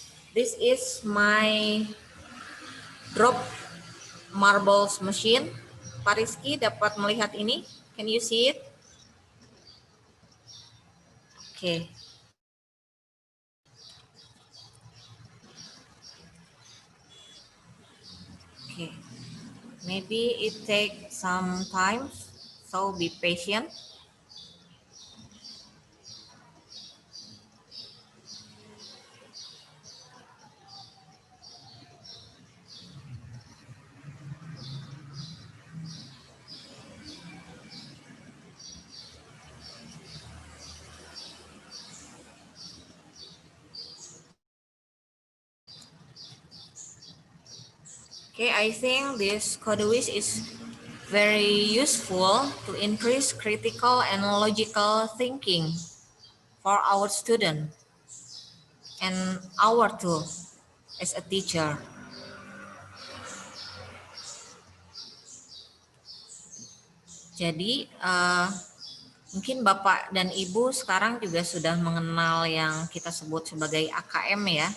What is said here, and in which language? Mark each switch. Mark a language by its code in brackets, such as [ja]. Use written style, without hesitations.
[en] This is my drop marbles machine. [id] Pak Rizky dapat melihat ini? [en] Can you see it? [id] Oke. [en] Okay. Maybe it takes some time, so be patient. Okay, I think this Codewiz is very useful to increase critical and logical thinking for our student and our too as a teacher. [id] Jadi mungkin Bapak dan Ibu sekarang juga sudah mengenal yang kita sebut sebagai AKM ya.